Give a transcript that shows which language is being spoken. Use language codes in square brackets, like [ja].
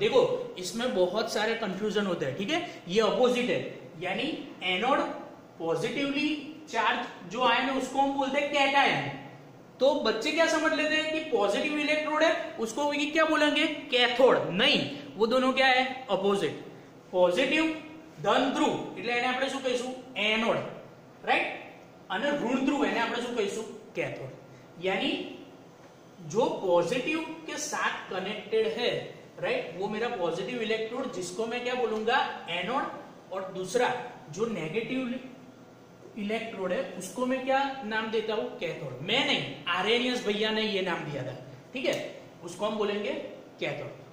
[hi] देखो इसमें बहुत सारे कंफ्यूजन होते हैं. ठीक है. ये अपोजिट है, यानी एनोड पॉजिटिवली चार्ज जो आयन है उसको हम बोलते हैं कैटायन. तो बच्चे क्या समझ लेते हैं कि पॉजिटिव इलेक्ट्रोड है उसको क्या बोलेंगे, कैथोड. नहीं, वो दोनों क्या है, अपोजिट. [gu] पॉजिटिव धन ध्रुव એટલે એને આપણે શું કહીશું, एनोड. राइट. અને ઋણ ધ્રુવ એને આપણે શું કહીશું, कैथोड. [hi] यानी जो पॉजिटिव के साथ कनेक्टेड है, राइट, वो मेरा पॉजिटिव इलेक्ट्रोड जिसको मैं क्या बोलूंगा, एनोड. और दूसरा जो नेगेटिव इलेक्ट्रोड है उसको मैं क्या नाम देता हूं, कैथोड. मैं नहीं, आर्हेनियस भैया ने ये नाम दिया था. ठीक है. उसको हम बोलेंगे कैथोड.